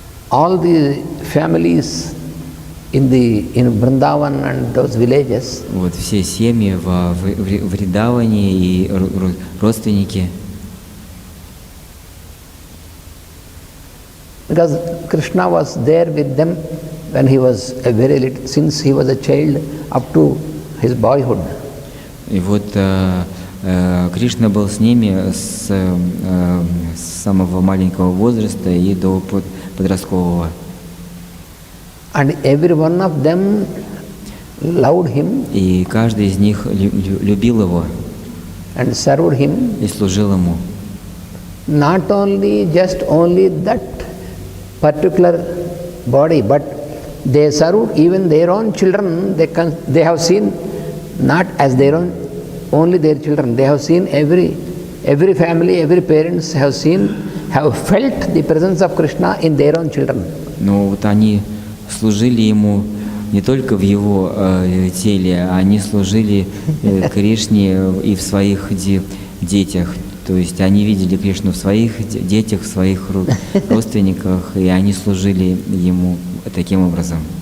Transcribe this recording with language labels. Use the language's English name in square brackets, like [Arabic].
[English] all the families in Vrindavan and those villages, [Russian] вот все семьи в Вриндаване и родственники, [English] because Krishna was there with them when he was a very little, since he was a child up to his boyhood. [Russian] и вот Кришна был с ними с самого маленького возраста и до подросткового. [English] And every one of them loved him [Russian] И каждый из них любил его [English] and served him, [Russian] и служил ему. [English] not only that particular body, but they served even their own children. They have seen not as their own, only their children. They have seen every family, every parents have felt the presence of Krishna in their own children. [Russian] Но вот они служили ему не только в его теле, они служили Кришне и в своих детях. То есть они видели Кришну в своих детях, в своих родственниках, и они служили ему таким образом.